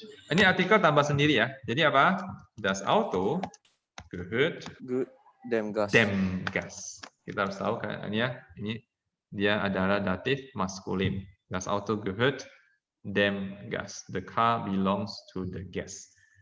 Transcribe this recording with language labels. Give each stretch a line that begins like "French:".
Indonesian: Ini artikel tambah sendiri ya. Jadi apa?
German: Das Auto gehört dem Gast. dem Gast.
Indonesian: Kita harus tahu kan ya. Ini dia adalah datif maskulin.
German: Das Auto gehört dem Gast.
English: The car belongs to the guest.